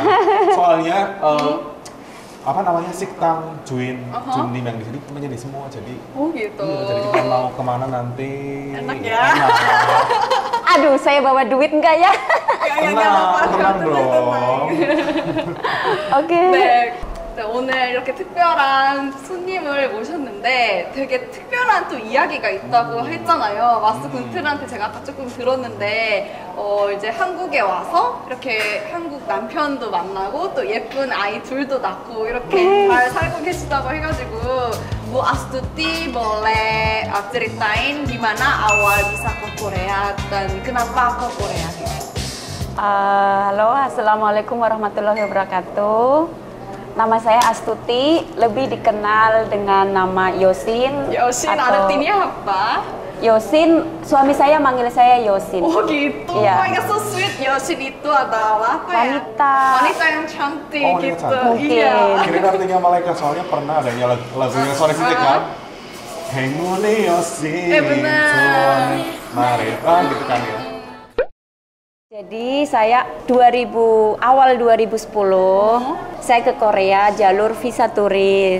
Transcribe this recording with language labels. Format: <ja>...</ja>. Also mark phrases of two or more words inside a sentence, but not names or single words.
<id>Soalnya apa namanya</id> <ko>식당 주인 주님</ko> <id>yang di sini menjadi semua jadi. Oh gitu. Iya, jadi kita mau kemana nanti? Enak ya. Enak. Aduh, saya bawa duit enggak ya? tenang dong. Oke.</id> <ko>네, 네, 오늘 이렇게 특별한 손님을 모셨는데 되게 특별한 또 이야기가 있다고 했잖아요. 마스 군틀한테 제가 아까 조금 들었는데 이제 한국에 와서 이렇게 한국 남편도 만나고 또 예쁜 아이 둘도 낳고 이렇게 잘 살고 계시다고 해가지고</ko> <id>Bu Astuti boleh ceritain gimana awal bisa ke Korea dan kenapa ke Korea gitu. Halo,</id> <ar>السلام عليكم ورحمة الله وبركاته.</ar> <id>Nama saya Astuti, lebih dikenal dengan nama Yosin. Yosin atau artinya apa? Yosin, suami saya manggil saya Yosin. Oh gitu, Iya.</id> <en>oh my god so sweet.</en> <id>Yosin itu adalah apa ya? Wanita. Wanita yang cantik Oh, wanita gitu. cantik. Mungkin. Iya. Kira artinya malaikat soalnya pernah adanya lagunya Sonic City kan.</id> <ko>행운의 여신.</ko> <id>benar. Marita gitu kan ya. Jadi saya awal 2010 saya ke Korea jalur visa turis.</id>